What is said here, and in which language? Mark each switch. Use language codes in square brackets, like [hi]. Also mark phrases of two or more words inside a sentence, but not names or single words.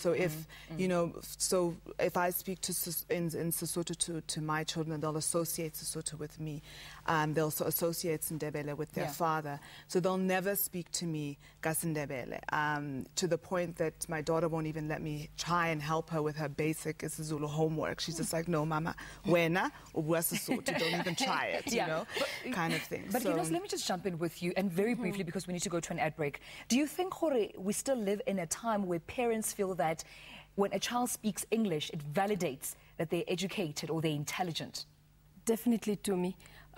[en] So if, you know, so if I speak in Sesotho to my children, they'll associate Sesotho with me. They'll associate Sindebele with their father. So they'll never speak to me Gasindebele, to the point that my daughter won't even let me try and help her with her basic isiZulu homework. She's just like, no, [st] mama, wena, ubua Sesotho, [en] don't even try it, you know, kind of thing. But, so, you know, let me just jump in with you, and very briefly, because we need to go to an ad break. Do you think, Jorge, we still live in a time where parents feel that when a child speaks English, it validates that they're educated or they're intelligent? Definitely, to me.